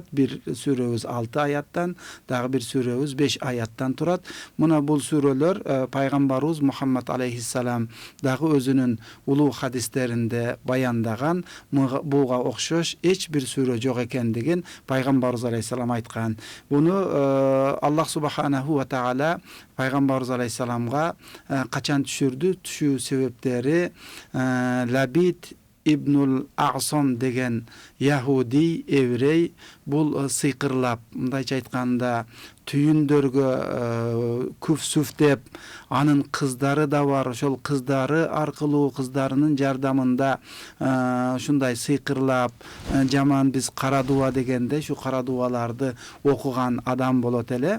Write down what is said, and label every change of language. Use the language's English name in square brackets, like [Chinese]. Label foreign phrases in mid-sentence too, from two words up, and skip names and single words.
[Kyrgyz] Бир сүрөбүз 6 аяттан, дагы бир сүрөбүз 5 аяттан турат. Мына бул сүрөлөр пайгамбарыбыз Мухаммад алейхиссалам дагы өзүнүн улуу хадистеринде баяндаган, буга окшош эч бир сүрө жок экендигин пайгамбарыбыз алейхиссалам айткан. Буну Аллах [Arabic] سبحانه وتعالى [Kyrgyz] пайгамбарыбыз алейхиссаламга качан түшүрдү? Түшүү себептери Лабид Ибнул Асам деген яхуди еврей бул сыйкырлап, мындайча айтканда түйүндөргө күфсүф деп, анын кыздары да бар, ошол кыздары аркылуу, кыздарынын жардамында ушундай сыйкырлап, жаман биз кара дуа дегенде ушу кара дуаларды окуган адам болот эле.